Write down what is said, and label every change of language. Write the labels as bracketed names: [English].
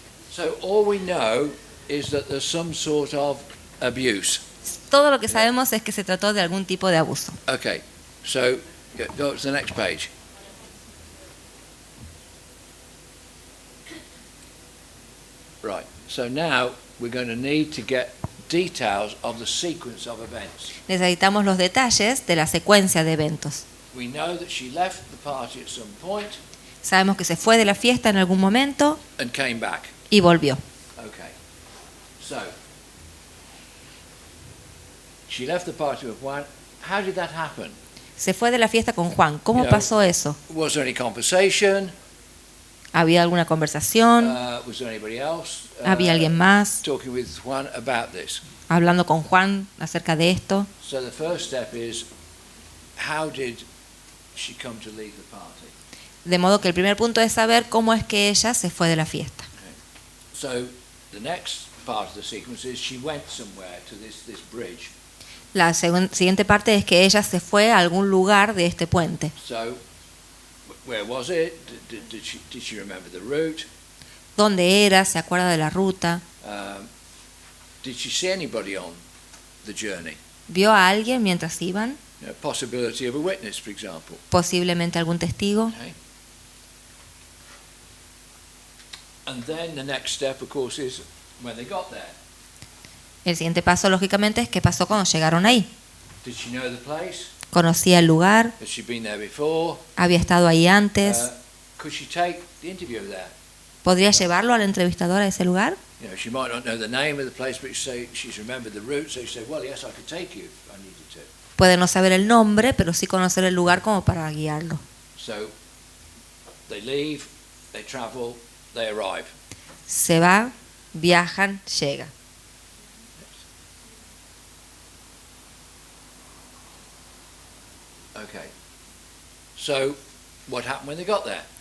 [English] So all we know is that there's some sort of abuse. [Spanish] Todo lo que sabemos es que se trató de algún tipo de abuso. [English] Okay, so go to the next page. Right, so now we're going to need to get details of the sequence of events. [Spanish] Necesitamos los detalles de la secuencia de eventos. [English] We know that she left the party at some point [Spanish] Sabemos que se fue de la fiesta en algún momento [English] and came back. [Spanish] y volvió. [English] Okay, so she left the party with Juan. How did that happen? [Spanish] Se fue de la fiesta con Juan. ¿Cómo [English] Yeah. [Spanish] pasó eso? [English] Was there any conversation? [Spanish] ¿Había alguna conversación? [English] Was there anybody else [Spanish] ¿Había alguien más [English] talking with Juan about this? [Spanish] hablando con Juan acerca de esto? [English] So the first step is, how did she come to leave the party? [Spanish] De modo que el primer punto es saber cómo es que ella se fue de la fiesta. [English] So the next part of the sequence is she went somewhere to this bridge. [Spanish] La siguiente parte es que ella se fue a algún lugar de este puente. [English] So where was it? Did she remember the route? [Spanish] ¿Dónde era? ¿Se acuerda de la ruta? [English] Did she see anybody on the journey? [Spanish] ¿Vio a alguien mientras iban? [English] Possibility of a witness, for example. [Spanish] ¿Posiblemente algún testigo? [English] Okay. And then the next step, of course, is when they got there. [Spanish] El siguiente paso, lógicamente, es qué pasó cuando llegaron ahí. [English] Did she know the place? [Spanish] ¿Conocía el lugar? [English] Had she been there before? [Spanish] ¿Había estado ahí antes? [English] Could she take the interviewer there? [Spanish] ¿Podría llevarlo al entrevistador a ese lugar? [English] She might not know the name of the place, but she's remembered the route, so she said, well, yes, I could take you if I needed to. [Spanish] Puede no saber el nombre, pero sí conocer el lugar como para guiarlo. [English] So they leave, they travel, they arrive. [Spanish] Se va, viajan, llega. [English] Okay. So what happened when they got there?